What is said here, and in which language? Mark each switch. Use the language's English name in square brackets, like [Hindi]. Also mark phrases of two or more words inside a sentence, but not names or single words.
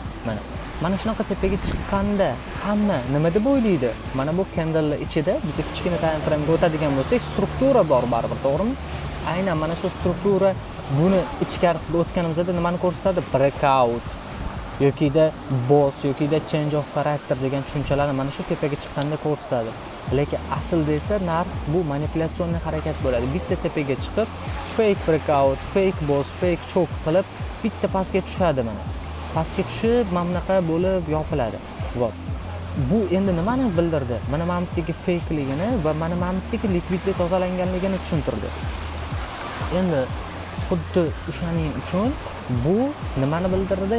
[Uzbek] Mana shunaqa tepaga chiqqanda hamma nima deb o'ylaydi? Mana bu candle ichida biz kichkina [English] time frame [Uzbek] ga o'tadigan bo'lsak, struktura bor baribir, to'g'rimi? Aynan mana shu struktura buni ichkarisiga o'tganimizda nimani ko'rsatadi? Breakout yokida boss yokida [English] change of character [Uzbek] degan tushunchalarni mana shu tepaga chiqqanda ko'rsatadi. Lekin aslida esa narx bu manipulятsion harakat bo'ladi. Bitta tepaga chiqib, [English] fake breakout, fake boss, fake choke [Uzbek] qilib bitta pastga tushadi mana. Pastga tushib, mana bunaqa bo'lib yopiladi. Vot. Bu endi nimani bildirdi? Mana mamtdagi fakeligini va mana mamtdagi likvidlik tozalanganligini tushuntirdi. Endi xuddi o'shaning uchun bu nimani bildirdi?